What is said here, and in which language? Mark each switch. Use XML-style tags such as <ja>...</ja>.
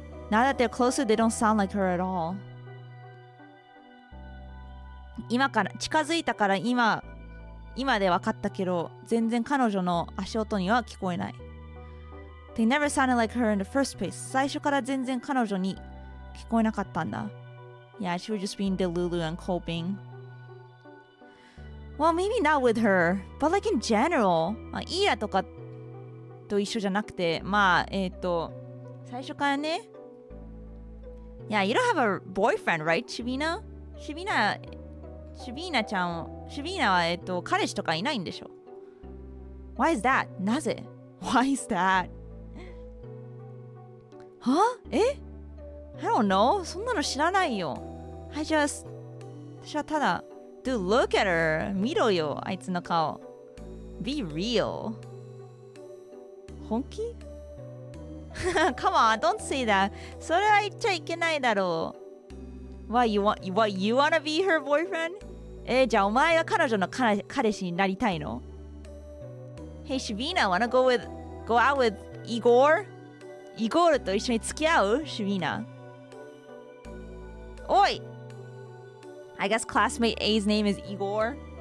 <en>Now that they're closer, they don't sound like her at all.</en> <ja>今から近づいたから今で分かったけど、全然彼女の足音には聞こえない。</ja> <en>They never sounded like her in the first place.</en> <ja>最初から全然彼女に聞こえなかったんだ。</ja> <en>Yeah, she was just being delulu and coping. Well, maybe not with her, but like in general.</en> <ja>イーラとかと一緒じゃなくて、最初からね。</ja> <en>Yeah, you don't have a boyfriend, right, Shabina?</en> <ja>Shabina ちゃん、Shabina は彼氏とかいないんでしょ。</ja> <en>Why is that?</en> <ja>なぜ</ja> <en>Why is that?</en> <ja>は？</ja> <en>I don't know.</en> <ja>そんなの知らないよ。私はただ、</ja> <en>Dude, look at her.</en> <ja>見ろよ、あいつの顔。</ja> <en>Be real.</en> <ja>本気</ja> <en>Come on, don't say that.</en> <ja>それは言っちゃいけないだろう。</ja> <en>What, you wanna be her boyfriend?</en> <ja>じゃあお前は彼女の彼氏になりたいの</ja> <en>Hey, Shabina, wanna go out with Igor?</en> <ja>イゴールと一緒に付き合う Shabina.</ja> <en>おい I guess classmate A's name is Igor.</en>